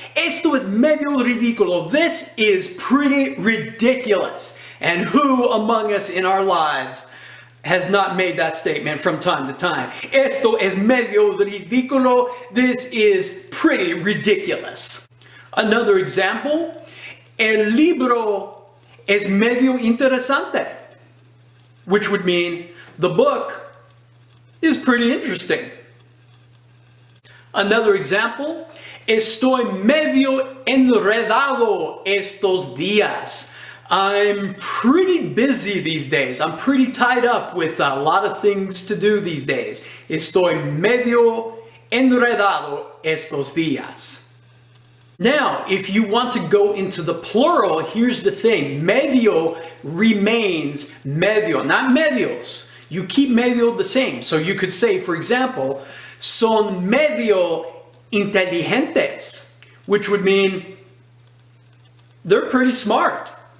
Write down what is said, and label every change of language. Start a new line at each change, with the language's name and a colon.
Spanish: Esto es medio ridículo.
English: This is pretty ridiculous. And who among us in our lives has not made that statement from time to time?
Spanish: Esto es medio ridículo.
English: This is pretty ridiculous. Another example.
Spanish: El libro es medio interesante.
English: Which would mean the book is pretty interesting. Another example,
Spanish: estoy medio enredado estos días.
English: I'm pretty busy these days. I'm pretty tied up with a lot of things to do these days.
Spanish: Estoy medio enredado estos días.
English: Now, if you want to go into the plural, here's the thing. Medio remains medio, not medios. You keep medio the same. So you could say, for example,
Spanish: son medio inteligentes,
English: which would mean they're pretty smart.